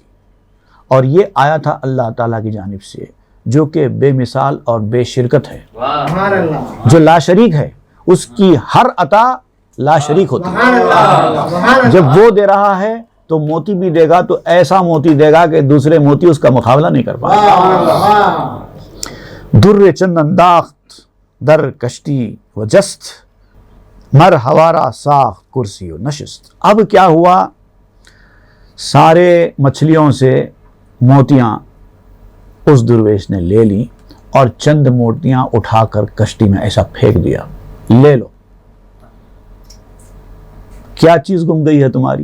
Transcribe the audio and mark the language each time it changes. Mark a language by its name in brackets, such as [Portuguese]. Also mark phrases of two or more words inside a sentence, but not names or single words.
[Urdu] اور یہ آیا تھا اللہ تعالیٰ کی جانب سے، جو کہ بے مثال اور بے شرکت ہے، جو لا شریک ہے، اس کی ہر عطا لا شریک ہوتی ہے۔ جب وہ دے رہا ہے تو موتی بھی دے گا، تو ایسا موتی دے گا کہ دوسرے موتی اس کا مقابلہ نہیں کر پائے۔ [Persian] در چند انداخت در کشتی و جست مر ہوارا ساخت کرسی و نشست۔ [Urdu] اب کیا ہوا؟ سارے مچھلیوں سے موتیاں اس درویش نے لے لی اور چند موتیاں اٹھا کر کشتی میں ایسا پھینک دیا، لے لو۔ کیا چیز گم گئی ہے تمہاری؟